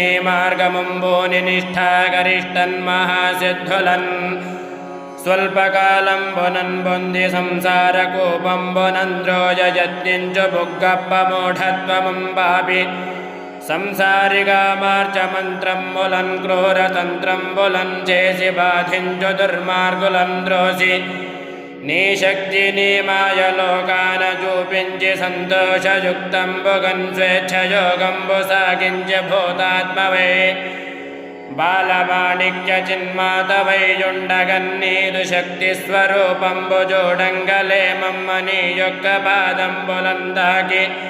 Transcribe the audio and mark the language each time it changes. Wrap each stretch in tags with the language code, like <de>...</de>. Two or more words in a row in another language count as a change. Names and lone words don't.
<te>మార్గమంబూని నిష్ఠాగరిష్టన్ మహాసిద్ధులన్ స్వల్పకాలంబునన్ బొంది సంసార కూపంబునంద్రోజయత్నించు బుగ్గప్ప మూఢత్వమంబాపి సంసారిగా మార్చ మంత్రంబులన్ క్రూరతంత్రంబులన్ చేసి బాధించు దుర్మార్గులం ద్రోసి నీ శక్తి నీ మాయ లోకాన చూపించి సంతోషయుక్తంబుగన్ స్వేచ్ఛయోగంబు సాగించి భూతాత్మవై బాలమాణిక్య చిన్మాతవైయుండగన్ నీదు శక్తి స్వరూపంబు జోడంగలే మమ్మ నీ యొక్క పాదంబులందాకి</te>